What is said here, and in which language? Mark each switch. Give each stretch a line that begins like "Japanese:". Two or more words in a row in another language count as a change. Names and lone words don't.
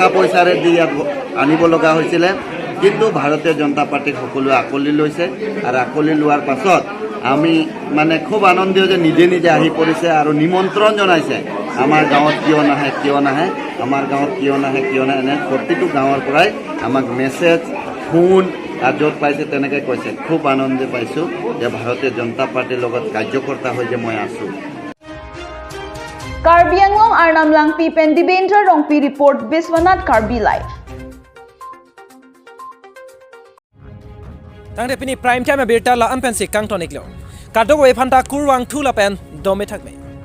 Assamese: পইচাৰে দি আনিব লগা হৈছিলে কিন্তু ভাৰতীয় জনতা পাৰ্টিক সকলোৱে আকোৱালি লৈছে আৰু আকোৱালি লোৱাৰ পাছত আমি মানে খুব আনন্দিত যে নিজে আহি পৰিছে আৰু নিমন্ত্ৰণ জনাইছে আমাৰ গাঁৱত কিয় নাহে আমাৰ গাঁৱত কিয় নাহে এনে প্ৰতিটো গাঁৱৰ পৰাই আমাক মেছেজ ফোন আৰু য'ত পাইছে তেনেকৈ কৈছে খুব আনন্দ পাইছোঁ যে ভাৰতীয় জনতা পাৰ্টিৰ লগত কাৰ্যকৰ্তা হৈ যে মই আছোঁ
Karbi: Karbi Anglong Arnam Langpi pen Dibendra Rongpi report Biswanath Karbi live. Tangde pini
English: prime time
Karbi: berta la ampen si kang tonik lo kadok we phanta kurwang thu la pen dome thakme